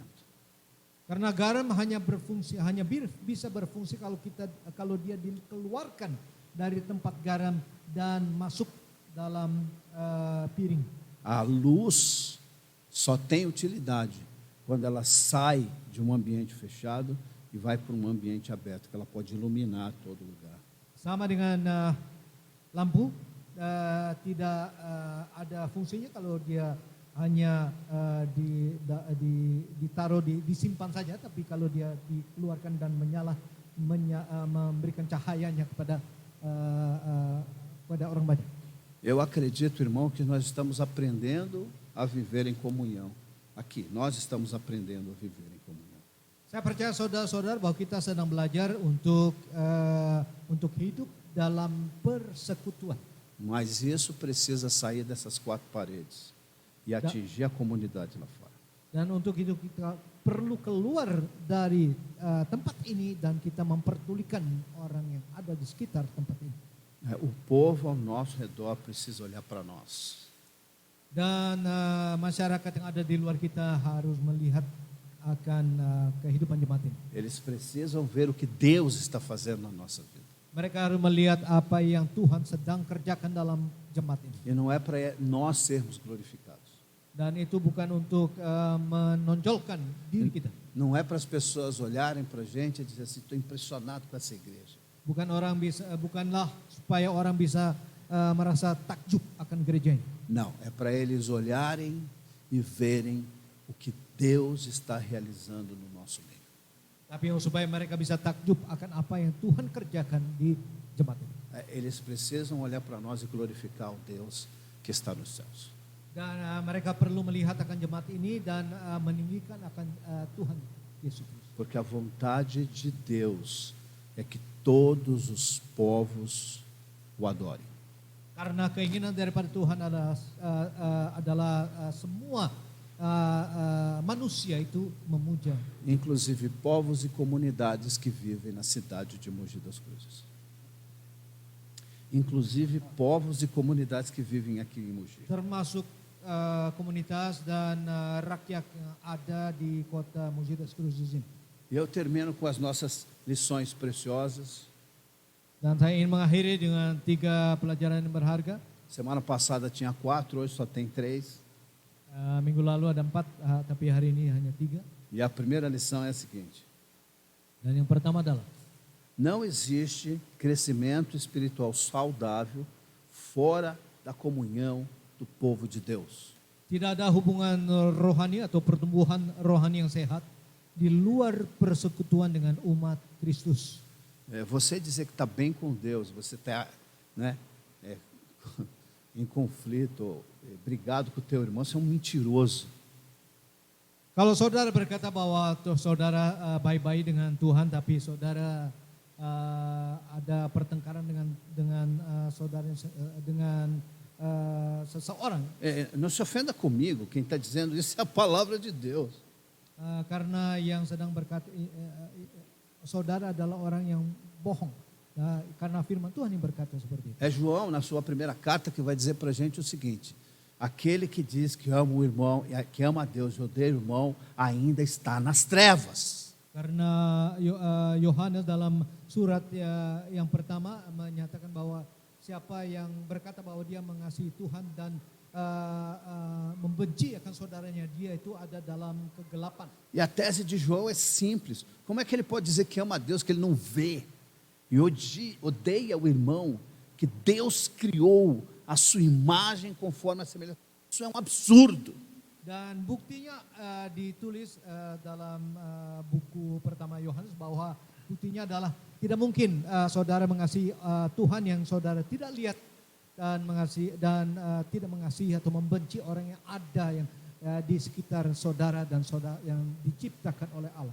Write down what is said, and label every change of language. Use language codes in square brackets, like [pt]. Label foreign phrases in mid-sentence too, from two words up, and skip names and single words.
[id] Karena garam hanya bisa berfungsi kalau dia dikeluarkan dari tempat garam dan masuk dalam piring. [pt] A luz só tem utilidade quando ela sai de um ambiente fechado e vai para um ambiente aberto, que ela pode iluminar todo lugar. [id] Sama dengan lampu, tidak ada fungsinya kalau dia hanya ditaruh disimpan saja, tapi kalau dia dikeluarkan dan memberikan cahayanya kepada orang banyak. [pt] Eu acredito, irmão, que nós estamos aprendendo a viver em comunhão. Aqui, nós estamos aprendendo a viver em comunhão. [id] Saya percaya saudara-saudara bahwa kita sedang belajar untuk hidup dalam persekutuan. [pt] Mas isso precisa sair dessas quatro paredes e atingir a comunidade lá fora. [id] Dan untuk itu kita perlu keluar dari tempat ini dan kita memperdulikan orang yang ada di sekitar tempat ini. [pt] O povo ao nosso redor precisa olhar para nós. [id] Dan masyarakat yang ada di luar kita harus melihat akan kehidupan jemaat ini. [pt] Eles precisam ver o que Deus está fazendo na nossa vida. [id] Mereka harus melihat apa yang Tuhan sedang kerjakan dalam jemaat ini. [pt] E não é para nós sermos glorificados. [id] Dan itu bukan untuk menonjolkan diri kita. [pt] Não é para as pessoas olharem para a gente e dizer assim, estou impressionado com essa igreja. [id] Bukanlah supaya orang bisa merasa takjub akan gereja ini. [pt] Não, é para eles olharem e verem o que Deus está realizando no nosso meio. [id] Tapi supaya mereka bisa takjub akan apa yang Tuhan kerjakan di jemaat ini. [pt] Eles precisam olhar para nós e glorificar o Deus que está nos céus. [id] Dan mereka perlu melihat akan jemaat ini dan meninggikan akan Tuhan Yesus Kristus. [pt] Porque a vontade de Deus é que todos os povos o adorem. [id] Karena keinginan daripada Tuhan adalah semua manusia itu memuja. [pt] Inclusive povos e comunidades que vivem na cidade de Mogi das Cruzes. Inclusive povos e comunidades que vivem aqui em Mogi. [id] Termasuk komunitas dan rakyat yang ada di kota Mogi das Cruzes ini. [pt] E eu termino com as nossas lições preciosas. [id] Dan saya ingin mengakhiri dengan 3 pelajaran yang berharga. [pt] Semana passada tinha 4, hoje só tem 3. [id] Minggu lalu ada 4, tapi hari ini hanya 3. [pt] E a primeira lição é a seguinte: [id] Dan yang pertama adalah [pt] não existe crescimento espiritual saudável fora da comunhão do povo de Deus. [id] tidak ada hubungan rohani atau pertumbuhan rohani yang sehat di luar persekutuan dengan umat Kristus. [pt] Você dizer que está bem com Deus, você está, né, em conflito, brigado com o teu irmão, você é um mentiroso. [id] Kalau saudara berkata bahwa saudara baik-baik dengan Tuhan, tapi saudara ada pertengkaran dengan saudara dengan seseorang. [pt] Não se ofenda comigo, quem está dizendo isso é a palavra de Deus. [id] Karena yang sedang berkata saudara adalah orang yang bohong. Karena firman Tuhan yang berkata seperti itu. [pt] É João, na sua primeira carta, que vai dizer para a gente o seguinte: aquele que diz que ama o irmão, que ama a Deus e odeia o irmão, ainda está nas trevas. [id] Karena Yohanes dalam surat yang pertama menyatakan bahwa siapa yang berkata bahwa dia mengasihi Tuhan dan membenci akan saudaranya, dia itu ada dalam kegelapan. [pt] E a tese de João é simples: como é que ele pode dizer que ama a Deus que ele não vê e odeia o irmão que Deus criou a sua imagem conforme a semelhança? Isso é um absurdo. [id] Dan buktinya ditulis dalam buku pertama Yohanes bahwa buktinya adalah tidak mungkin saudara mengasihi Tuhan yang saudara tidak lihat dan mengasihi dan tidak mengasihi atau membenci orang yang ada yang di sekitar saudara dan saudara yang diciptakan oleh Allah.